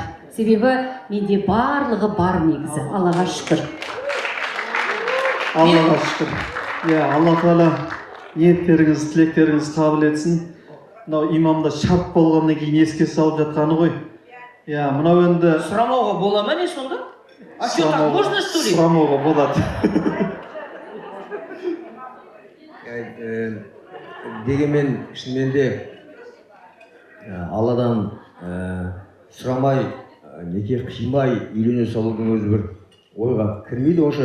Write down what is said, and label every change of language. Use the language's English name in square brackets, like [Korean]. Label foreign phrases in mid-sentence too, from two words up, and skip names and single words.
[Kazakh] Себебі менде барлығы бар негізі. Аллаға шүкір. Аллаға шүкір. Алла Тағала ниеттеріңіз, тілектеріңіз қабыл етсін. Мынау имамда шарт болғаннан кейін еске салып жатқаны ғой. Мынау енді сұрамауға бола ма не сонда? [Russian] А что так можно что ли? [Kazakh] Сұрамауға болады. Дегенмен шынымен де Алладан сұрамай, неке қимай үйлене салудың өзі бір ойға кірмейді онша.